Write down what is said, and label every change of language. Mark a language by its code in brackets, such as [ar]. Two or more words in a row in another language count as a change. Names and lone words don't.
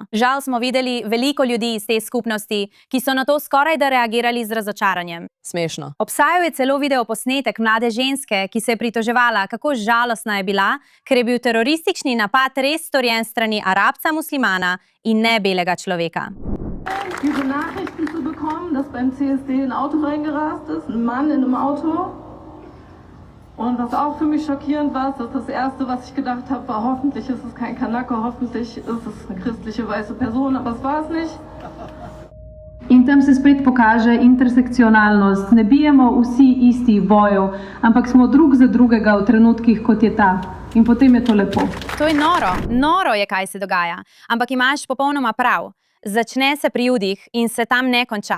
[sl] Žal smo videli veliko ljudi iz te skupnosti, ki so na to skoraj da reagirali z razočaranjem. Smešno. Obstajal je celo videoposnetek mlade ženske, ki se je pritoževala, kako žalostna je bila, ker je bil teroristični napad res storjen strani Arabca muslimana in ne belega človeka. [de] Diese Nachrichten zu bekommen, dass dass beim CSD ein Auto reingerast ist, ein Mann in einem Auto. Und was auch für mich schockierend war, ist, dass das Erste, was ich gedacht habe, war, hoffentlich ist es kein Kanake, hoffentlich ist es eine christliche weiße Person, aber es war es nicht. [sl] In tam se spet pokaže intersekcionalnost. Ne bijemo vsi istih bojev, ampak smo drug za drugega v trenutkih, kot je ta. In potem je to lepo. To je noro, noro je, kaj se dogaja. Ampak imaš popolnoma prav. Začne se pri Judih in se tam ne konča.